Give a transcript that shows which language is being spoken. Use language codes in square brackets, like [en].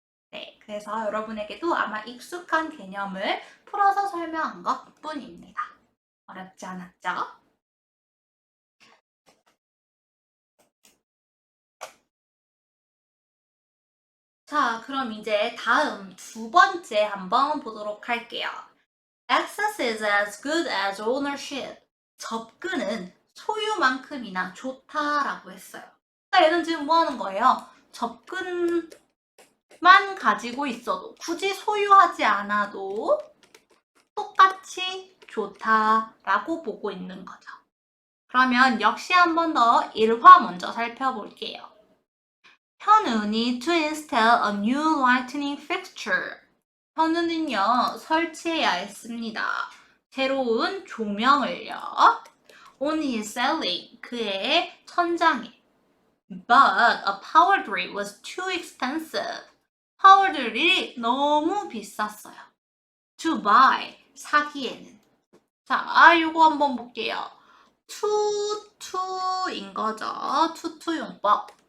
[ko] 네, 그래서 여러분에게도 아마 익숙한 개념을 풀어서 설명한 것 뿐입니다. 어렵지 않았죠? 자, 그럼 이제 다음 두 번째 한번 보도록 할게요. [en] Access is as good as ownership. [ko] 접근은 소유만큼이나 좋다라고 했어요. 그러니까 얘는 지금 뭐 하는 거예요? 접근만 가지고 있어도 굳이 소유하지 않아도 똑같이 좋다라고 보고 있는 거죠. 그러면 역시 한 번 더 1화 먼저 살펴볼게요. [en] 현우 need to install a new lighting fixture. [ko] 현우는요, 설치해야 했습니다. 새로운 조명을요. [en] On his ceiling, [ko] 그의 천장에. [en] But a power drill was too expensive. [ko] 파워 드릴이 너무 비쌌어요. [en] To buy, [ko] 사기에는. 자, 요거 한번 볼게요. 투투인 거죠. 투투용법.